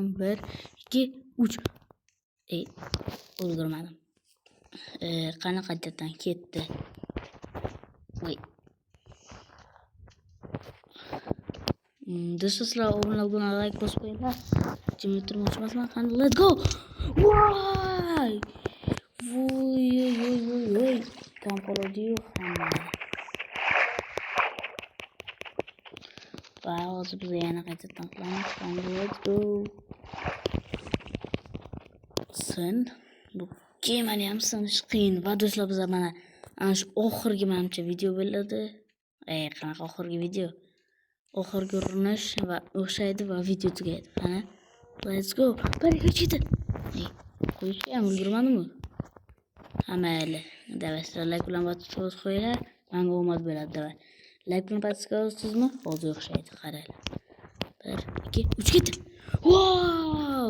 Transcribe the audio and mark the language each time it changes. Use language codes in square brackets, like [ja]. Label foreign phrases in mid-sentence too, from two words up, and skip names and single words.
[uz] 1 2 3 o'ldirmadim. Qani qaytadan ketdi. Voy. Do'stlar, obuna bo'lgan, like bosib qo'yinglar. Jimmy turmoqchi emasman. Qani, [en] let's go. [uz] Voy. Voy. Kam qoldi-yu hamma. Va hozir biz yana qaytadan qilamiz. Qani, [en] let's go. [uz] Bu kemani ham sinish qiyin. Va do'stlar, biz mana ana shu oxirgi menimcha video bo'ladi. Qanaqa oxirgi video? Oxirgi urinish va o'xshaydi va video tugaydi. Qani, [en] let's go. [uz] Bir ketdi. Qo'yishga ham ulgurmadimmi? Mayli. Davaslar, like bilan bosib qo'yinglar. Menga omad bo'ladi, davay. Like bilan bosib qo'ysizmi? Hozir o'xshaydi, qaranglar. 1 2 3 ketdi. Wow!